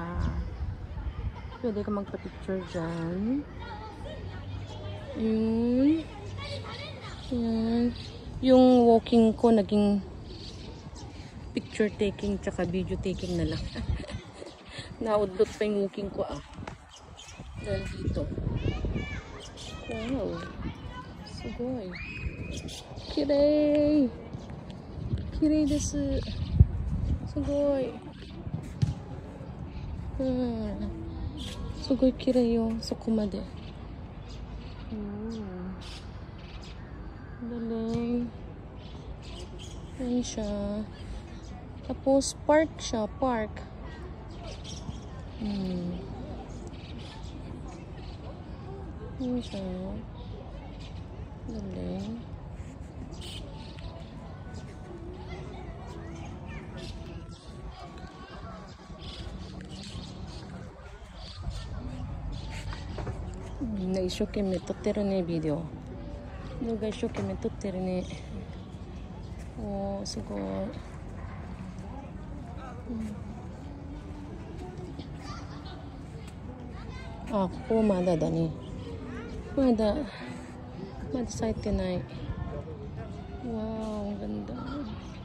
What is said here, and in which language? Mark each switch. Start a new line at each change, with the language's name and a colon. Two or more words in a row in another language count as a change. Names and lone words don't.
Filipino: Pwede ka magpa-picture dyan. Ayun. Ayan. Yung walking ko naging
English: picture taking
Filipino: tsaka
English: video taking
Filipino: na lang. Naudlot pa yung walking ko ah. Dahil dito. Wow.
Japanese: すごい。きれい. きれいです。すごい. すごいきれいよ。そこまで.
Filipino: Galing. Ayan siya. Tapos park siya. Park. Ayan siya. Galing.
Japanese: 一生懸命撮ってるね video. 動画一生懸命撮ってるね。おー、すごい。あ、ここまだだね。
Filipino: まだ咲いてない。わー、 ang ganda.